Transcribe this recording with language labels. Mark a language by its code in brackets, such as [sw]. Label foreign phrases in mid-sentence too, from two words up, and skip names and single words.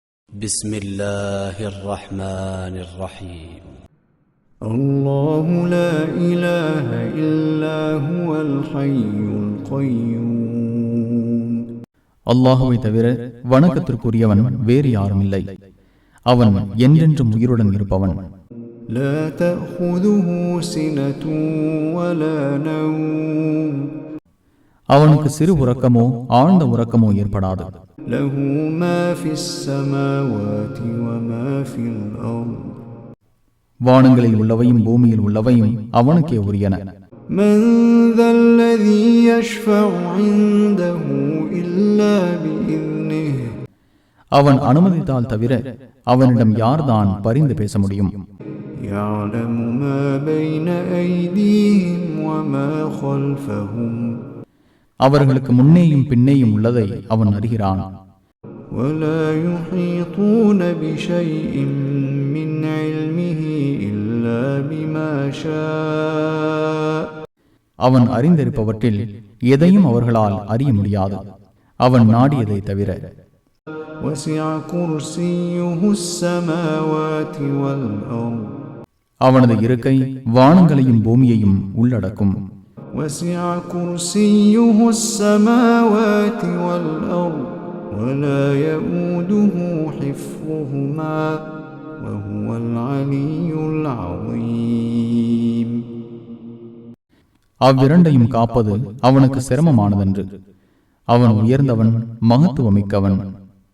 [ar] بسم الله الرحمن الرحيم الله لا إله إلا هو الحي القيوم [ta] அல்லாஹுவை தவிர வணக்கத்திற்குரியவன் வேறு யாரும் இல்லை. அவன் என்றென்றும் உயிருடன் இருப்பவன். [ar] لا تأخذه سنة ولا نوم [ta] அவனுக்கு சிறு உறக்கமோ ஆழ்ந்த உறக்கமோ ஏற்படாது. [ar] له ما في السماوات وما في الأرض [ta] வானங்களில் உள்ளவையும் பூமியில் உள்ளவையும் அவனுக்கே உரியன. [ar] من ذا الذي يشفع عنده إلا بإذنه [ta] அவன் அனுமதித்தால் தவிர அவனிடம் யார்தான் பரிந்து பேச முடியும்? [ar] يعلم ما بين أيديهم وما خلفهم [ta] அவர்களுக்கு முன்னேயும் பின்னேயும் உள்ளதை அவன் அறிகிறான். [ar] ولا يحيطون بشيء من علمه إلا بما شاء [ta] அவன் அறிந்திருப்பவற்றில் எதையும் அவர்களால் அறிய முடியாது, அவன் நாடியதை தவிர. [ar] وسع كرسيه السماوات والأرض [ta] அவனது இருக்கை வானங்களையும் பூமியையும் உள்ளடக்கும். [ar] وسع كرسيه السماوات والأرض ولا يؤوده حفظهما وهو العلي العظيم [ta] அவ்விரண்டையும் காப்பது அவனுக்கு சிரமமானதன்று. அவன் உயர்ந்தவன், மகத்துவமிக்கவன்.